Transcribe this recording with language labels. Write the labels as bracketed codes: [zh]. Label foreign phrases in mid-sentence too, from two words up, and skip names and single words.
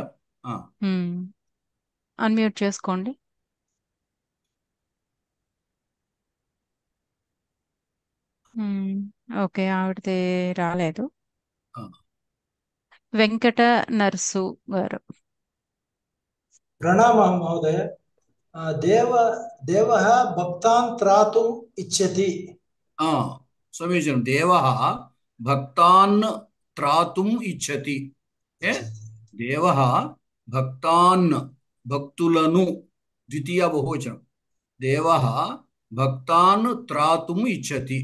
[te] అన్మ్యూట్ చేసుకోండి. ఓకే, ఆవిడది రాలేదు. వెంకట నర్సు గారు. [sa] ప్రణామः महोदय. देवः भक्तान् त्रातुम् इच्छति. समीचीनम्. देवः भक्तान् त्रातुम् इच्छति. देवः भक्तान् [te] భక్తులను, ద్వితీయ బహువచనం. [sa] देवः भक्तान् त्रातुम् इच्छति.